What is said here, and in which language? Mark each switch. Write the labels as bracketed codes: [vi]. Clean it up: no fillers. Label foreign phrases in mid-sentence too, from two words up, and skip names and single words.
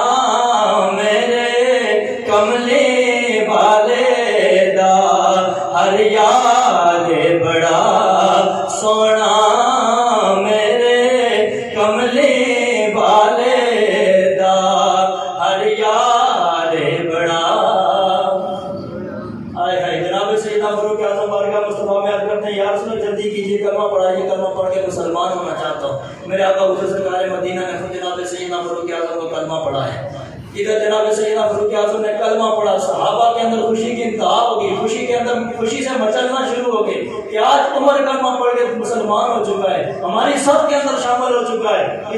[pa] ਮੇਰੇ ਕਮਲੇ ਵਾਲੇ ਦਾ ਹਰ ਯਾਰ ਬੜਾ ਸੋਣਾ, ਮੇਰੇ ਕਮਲੇ ਵਾਲੇ ਦਾ ਹਰ ਯਾਰ ਬੜਾ। [ur] آئے ہائے جناب سیدنا فاروق اعظم بارگاہ مصطفیٰ میں عرض کرتے ہیں، یا رسول جلدی کیجیے، کلمہ پڑھائیے، کلمہ پڑھ کے مسلمان ہونا چاہتا ہوں. میرے آقا حضور سرکار مدینہ نے خود جناب سیدنا فاروق اعظم کو کلمہ پڑھایا. ادھر جناب سیدنا فاروق اعظم نے کلمہ پڑھا، صحابہ کے اندر خوشی کی انتہا ہو گئی، خوشی کے اندر خوشی سے مچلنا شروع ہو گئے کہ آج عمر کلمہ پڑھ کے مسلمان ہو چکا ہے، ہماری سب کے اندر شامل ہو چکا ہے.